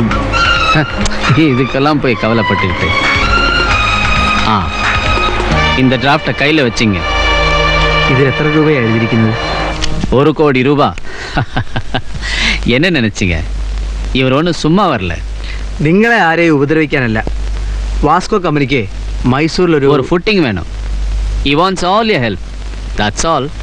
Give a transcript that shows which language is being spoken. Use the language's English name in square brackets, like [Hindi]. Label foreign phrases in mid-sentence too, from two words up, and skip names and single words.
[Tamil] இதுக்கெல்லாம் போய் கவலைப்பட்டுக்கிட்டு. இந்த டிராஃப்டை கையில் வச்சிங்க. இது எத்தனை ரூபாய் எழுதியிருக்கிறது? 1 கோடி ரூபா. என்ன நினைச்சிங்க? இவர் ஒன்றும் சும்மா வரல. [Malayalam] നിങ്ങളെ ആരെയും ഉപദ്രവിക്കാനല്ല. വാസ്കോ കമ്പനിക്ക് മൈസൂരിൽ ഒരു ഫുട്ടിങ് വേണം. [English] He wants all your help. That's all.